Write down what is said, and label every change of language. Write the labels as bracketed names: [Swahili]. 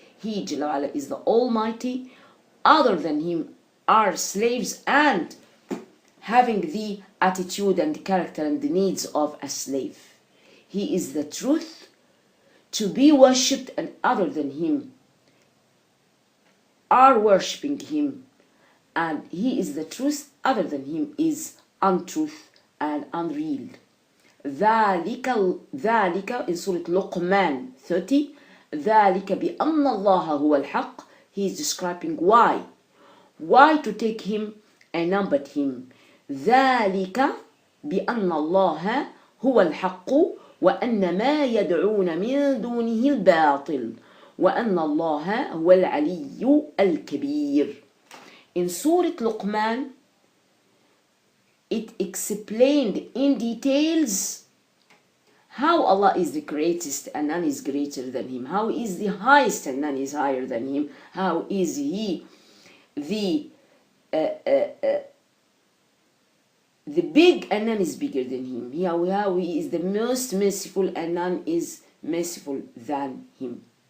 [English] He Jalla wa ala is the Almighty, other than him are slaves and having the attitude and the character and the needs of a slave. He is the truth to be worshipped, and other than him are worshipping him, and he is the truth, other than him is untruth and unreal. [Arabic] ذلك [English] in Surah Luqman 30, [Arabic] ذلك بأن الله هو الحق. [English] He is describing why to take him and not but him. [Arabic] ذلك بأن الله هو الحق وأن ما يدعون من دونه الباطل وأن الله هو العلي الكبير. [English] In Surah Luqman, it explained in details how Allah is the greatest and none is greater than him, how is the highest and none is higher than him, how is he the big and none is bigger than him, how he is the most merciful and none is merciful than him.